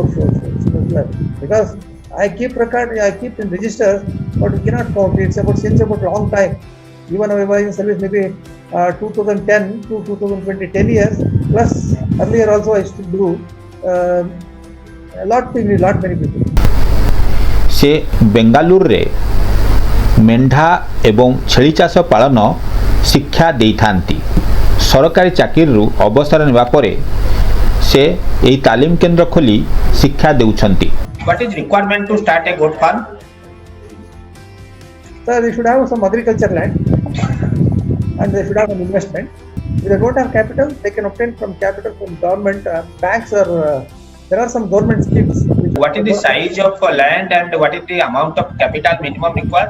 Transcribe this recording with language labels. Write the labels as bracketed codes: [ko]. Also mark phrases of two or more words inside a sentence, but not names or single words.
[en] Because I keep record, I keep in registers, but we cannot count. It's about since about long time. Even I was in service maybe 2010 to 2020, 10 years. Plus earlier also I used to do a lot many people. [or] ସେ ବେଙ୍ଗାଲୁରୁ ରେ ମେଣ୍ଢା ଏବଂ ଛେଳି ଚାଷ ପାଳନ ଶିକ୍ଷା ଦେଉଥାନ୍ତି। ସରକାରୀ ଚାକିରି ଅବସର ନେବା ପରେ ସେ ଏହି ତାଲିମ କେନ୍ଦ୍ର ଖୋଲି ଶିକ୍ଷା ଦେଉଛନ୍ତି। [en] What is requirement to start a goat farm? Sir, they should have some agriculture land and they should have an investment. If they don't have capital, they can obtain from capital from government, banks, or there are some government schemes which What is the size of land and what is the amount of capital minimum required?